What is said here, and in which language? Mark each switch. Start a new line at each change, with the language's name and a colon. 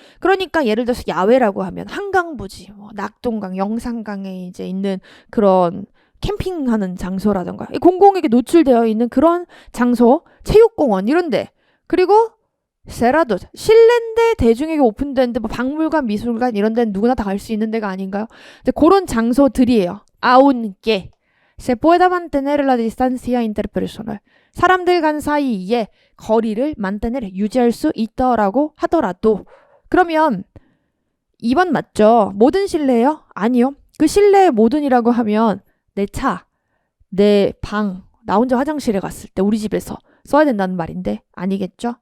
Korean: 그러니까 예를 들어서 야외라고 하면 한강부지, 뭐 낙동강, 영산강에 이제 있는 그런 캠핑하는 장소라던가 공공에게 노출되어 있는 그런 장소, 체육공원 이런데. 그리고 세라도 실내인데 대중에게 오픈된데 뭐 박물관, 미술관 이런 데는 누구나 다 갈 수 있는 데가 아닌가요? 근데 그런 장소들이에요.
Spanish: aunque se pueda mantener la distancia interpersonal.
Korean: 사람들 간 사이에 거리를 mantener, 유지할 수 있더라고 하더라도. 그러면 2번 맞죠? 모든 실내예요? 아니요. 그 실내의 모든이라고 하면 내 차, 내 방, 나 혼자 화장실에 갔을 때 우리 집에서 써야 된다는 말인데 아니겠죠?